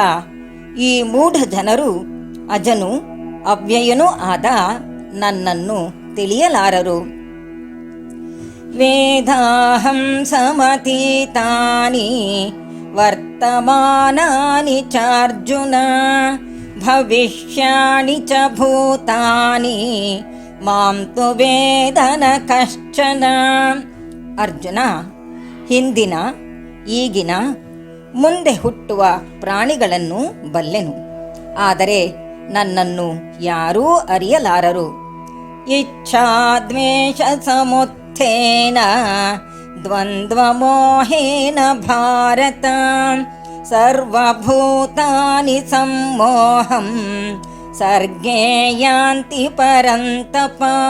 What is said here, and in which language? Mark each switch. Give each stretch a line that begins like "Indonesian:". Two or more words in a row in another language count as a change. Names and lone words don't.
Kannada: ಈ ಮೂಢ ಜನರು ಅಜನು ಅವ್ಯಯನೂ ಆದ ನನ್ನನ್ನು ತಿಳಿಯಲಾರರು.
Sanskrit: ವೇದಾಹಂ ಸಮತೀತಾನಿ ವರ್ತಮಾನಾನಿ ಚಾರ್ಜುನ ಭವಿಷ್ಯಾಣಿ ಚ ಭೂತಾನಿ ಮಾಂ ತು ವೇದನ ಕಶ್ಚನ.
Kannada: ಅರ್ಜುನ, ಹಿಂದಿನ, ಈಗಿನ, ಮುಂದೆ ಹುಟ್ಟುವ ಪ್ರಾಣಿಗಳನ್ನು ಬಲ್ಲೆನು, ಆದರೆ ನನ್ನನ್ನು ಯಾರೂ ಅರಿಯಲಾರರು.
Sanskrit: ಇಚ್ಛಾದ್ವೇಷ ಸಮುತ್ಥೇನ ದ್ವಂದ್ವಮೋಹೇನ ಭಾರತ ಸರ್ವಭೂತಾನಿ ಸಮ್ಮೋಹಂ ಸರ್ಗೇ ಯಾಂತಿ ಪರಂತಪ.